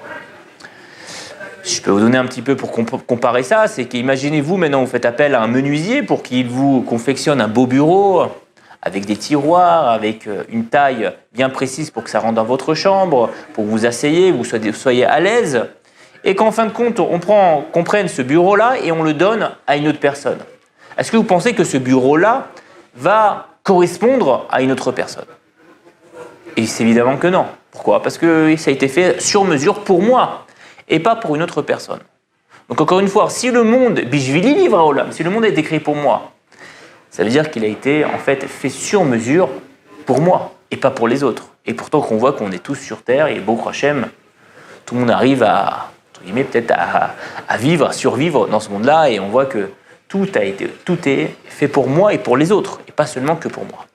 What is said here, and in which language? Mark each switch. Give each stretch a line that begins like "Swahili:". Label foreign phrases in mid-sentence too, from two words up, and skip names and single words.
French: Je peux vous donner un petit peu pour comparer ça, c'est qu'imaginez-vous, maintenant vous faites appel à un menuisier pour qu'il vous confectionne un beau bureau, avec des tiroirs, avec une taille bien précise pour que ça rentre dans votre chambre, pour que vous asseyez, vous soyez à l'aise, et qu'en fin de compte, qu'on prenne ce bureau-là et on le donne à une autre personne. Est-ce que vous pensez que ce bureau-là va correspondre à une autre personne? Et c'est évidemment que non. Pourquoi? Parce que ça a été fait sur mesure pour moi, et pas pour une autre personne. Donc encore une fois, si le monde,
Hebrew: בשבילי נברא העולם,
French: si le monde a été créé pour moi, ça veut dire qu'il a été en fait sur mesure pour moi et pas pour les autres. Et pourtant qu'on voit qu'on est tous sur Terre et
Hebrew: ברוך השם,
French: tout le monde arrive peut-être à vivre, à survivre dans ce monde-là et on voit que tout est fait pour moi et pour les autres et pas seulement que pour moi.